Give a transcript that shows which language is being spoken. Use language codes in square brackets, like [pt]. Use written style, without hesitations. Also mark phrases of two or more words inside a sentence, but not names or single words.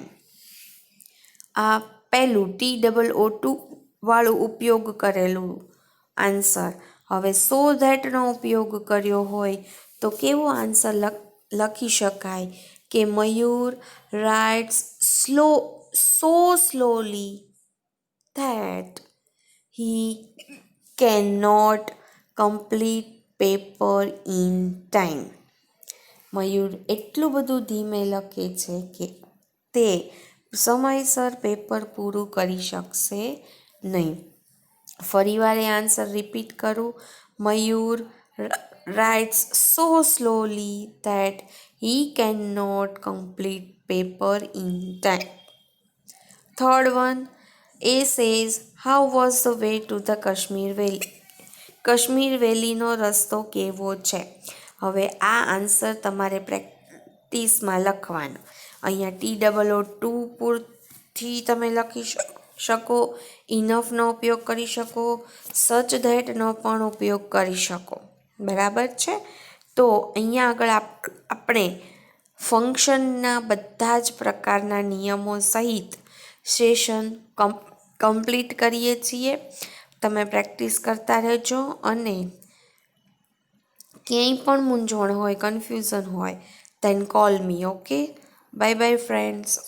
[gu] આ પહેલું TOO2 વાળું ઉપયોગ કરેલું આન્સર. હવે સો ધેટનો ઉપયોગ કર્યો હોય તો કેવો આન્સર લખી શકાય કે મયુર [en] writes so slowly that he cannot complete paper in time. [gu] મયુર એટલું બધું ધીમે લખે છે કે તે સમયસર પેપર પૂરું કરી શકશે નહીં. ફરીવાર એ આન્સર રિપીટ કરું. મયુર [en] writes so slowly that he cannot complete paper in time. Third one, A says, how was the way to the Kashmir Valley? [gu] કશ્મીર વેલીનો રસ્તો કેવો છે? હવે આ આન્સર તમારે પ્રેક્ટિસમાં લખવાનો. અહીંયા TOO2 પૂરથી તમે લખી શકો, ઇનફનો ઉપયોગ કરી શકો, સચ ધેટનો પણ ઉપયોગ કરી શકો. બરાબર છે? તો અહીંયા આગળ આપણે ફંક્શનના બધા જ પ્રકારના નિયમો સહિત [en] session complete [gu] કરીએ છીએ. તમે પ્રેક્ટિસ કરતા રહેજો અને ક્યાંય પણ મૂંઝવણ હોય, કન્ફ્યુઝન હોય, [en] then call me. Okay? Bye bye friends.